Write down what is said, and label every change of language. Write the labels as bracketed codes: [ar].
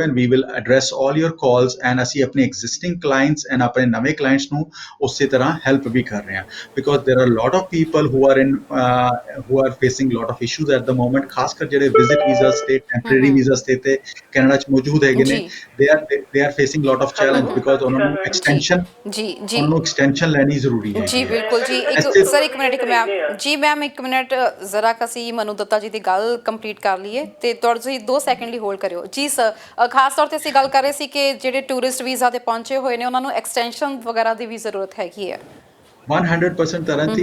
[en] And we will address all your calls. [pa] And ਅਸੀਂ ਆਪਣੇ existing clients and ਆਪਣੇ ਨਵੇਂ ਕਲਾਇੰਟਸ ਨੂੰ ਉਸੇ ਤਰ੍ਹਾਂ ਹੈਲਪ ਵੀ ਕਰ ਰਹੇ ਹਾਂ, [en] because there are lot of people who are facing lot of issues at the moment, [pa] ਖਾਸ ਕਰ ਜਿਹੜੇ ਵਿਜ਼ਿਟ ਵੀਜ਼ਾਸ ਤੇ ਟੈਂਪਰੇਰੀ ਵੀਜ਼ਾਸ ਤੇ ਕੈਨੇਡਾ 'ਚ ਮੌਜੂਦ ਹੈਗੇ ਨੇ। [en] they are facing lot of challenge because [pa] ਉਹਨਾਂ ਨੂੰ [en] extension [pa] ਲੈਣੀ ਜ਼ਰੂਰੀ ਹੈ। ਜੀ ਬਿਲਕੁਲ ਜੀ। ਸਰ ਇੱਕ ਮਿੰਟ ਜ਼ਰਾ ਅਸੀਂ ਮਨੂ ਦੱਤਾ ਜੀ ਦੀ ਗੱਲ ਕੰਪਲੀਟ ਕਰ ਲਈਏ ਤੇ ਤੁਸੀਂ 2 ਸੈਕਿੰਡ ਲਈ ਹੋਲਡ ਕਰਿਓ। ਜੀ ਸਰ, ਖਾਸ ਤੌਰ ਤੇ ਅਸੀਂ ਗੱਲ ਕਰ ਰਹੇ ਸੀ ਕਿ ਜਿਹੜੇ ਟੂਰਿਸਟ ਵੀਜ਼ਾ ਤੇ ਪਹੁੰਚੇ ਹੋਏ ਨੇ ਉਹਨਾਂ ਨੂੰ ਐਕਸਟੈਂਸ਼ਨ ਵਗੈਰਾ ਦੀ ਵੀ ਜ਼ਰੂਰਤ ਹੈਗੀ ਹੈ। 100% ਤਰਨ ਜੀ।